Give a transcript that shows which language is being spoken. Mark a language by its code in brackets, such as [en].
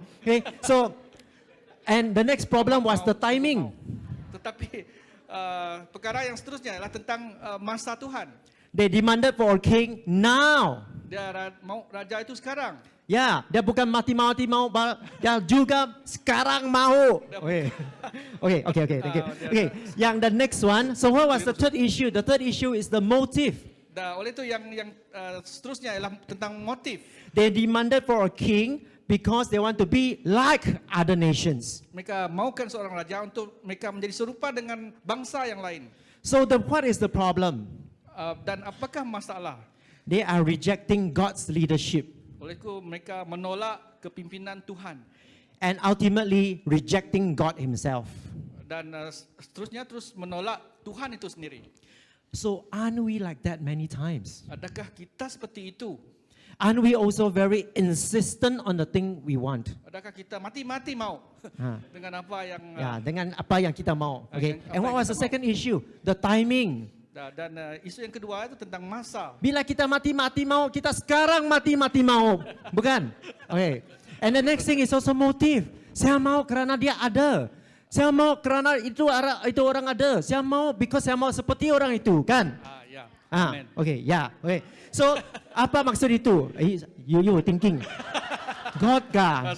[en] Okay, so and the next problem was the timing. [ms] Tetapi perkara yang seterusnya adalah tentang masa Tuhan. [en] They demanded for a king now. [ms] Dia mau raja itu sekarang. Ya, dia bukan mati mau, dia juga sekarang mau. [en] Okay, thank you. Okay, yang the next one. So what was the third issue? The third issue is the motive. [ms] Oleh itu yang seterusnya adalah tentang motif. [en] They demanded for a king because they want to be like other nations. [ms] Mereka maukan seorang raja untuk mereka menjadi serupa dengan bangsa yang lain. [en] So what is the problem? [ms] Dan apakah masalah? [en] They are rejecting God's leadership [ms] Oleh itu mereka menolak kepimpinan Tuhan [en] and ultimately rejecting God himself. [ms] dan seterusnya terus menolak Tuhan itu sendiri. [en] So aren't we like that many times? [ms] Adakah kita seperti itu? [en] Aren't we also very insistent on the thing we want? [ms] Adakah kita mati-mati mau dengan apa yang Ya, dengan apa yang kita mau. Okay. Apa [en] And what [ms] yang [en] was [ms] kita [en] the second issue? The timing. [ms] dan isu yang kedua itu tentang masa. Bila kita mati mau, kita sekarang mati mau. Bukan? Okay. [en] And the next thing is also motive. [ms] Saya mau kerana dia ada. Saya mau kerana itu orang ada. Saya mau because saya mau seperti orang itu, kan? Ya. Ah, Amen. okay, ya, okay. So, apa maksud itu? [en] You thinking. [ms] God kah?